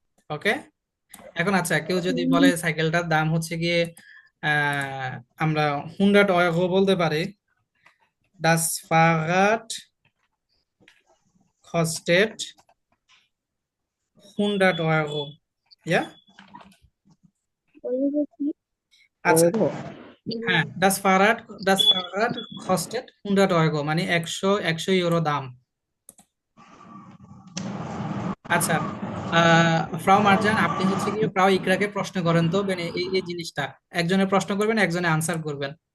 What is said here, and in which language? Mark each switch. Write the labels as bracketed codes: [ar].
[bn] ওকে, এখন আচ্ছা, কেউ যদি বলে সাইকেলটার দাম হচ্ছে গিয়ে আহ, আমরা 100 euro বলতে পারি। [de] Das Fahrrad kostet 100 euro, ja? [bn] আচ্ছা, [de] Euro. [bn] হ্যাঁ, [de] das Fahrrad kostet 100 euro [bn] মানে 100 ইউরো দাম। আচ্ছা, ফ্রাও মার্জান, আপনি হচ্ছে কি ফ্রাও ইকরাকে প্রশ্ন করেন তো, মানে এই এই জিনিসটা একজনে প্রশ্ন করবেন, একজনে আনসার করবেন।